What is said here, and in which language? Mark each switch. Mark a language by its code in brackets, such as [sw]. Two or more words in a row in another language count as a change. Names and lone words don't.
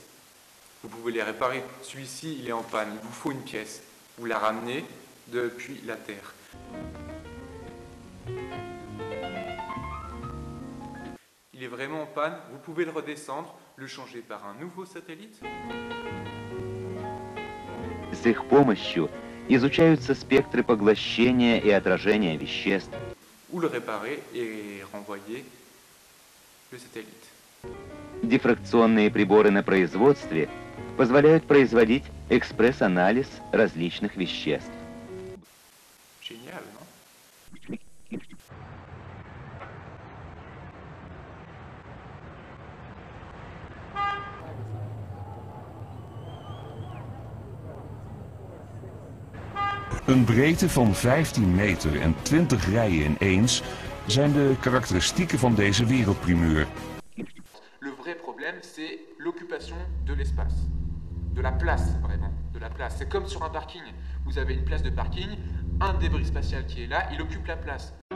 [fr] Vous pouvez les réparer. Celui-ci, il est en panne. Il vous faut une pièce. Vous la ramenez depuis la Terre. Il est vraiment en panne. Vous pouvez le redescendre, le changer par un nouveau satellite. [ru] С их помощью изучаются спектры поглощения и отражения веществ. [fr] Ou le réparer et renvoyer le satellite. [ru] Дифракционные приборы на производстве позволяют производить экспресс-анализ различных веществ. [fr] Génial, non? [nl] Een breedte van 15 meter en 20 rijen ineens zijn de karakteristieken van deze wereldprimeur. [fr] Le vrai problème, c'est l'occupation de l'espace. De la place, vraiment. De la place. C'est comme sur un parking. Vous avez une place de parking, un débris spatial qui est là, il occupe la place.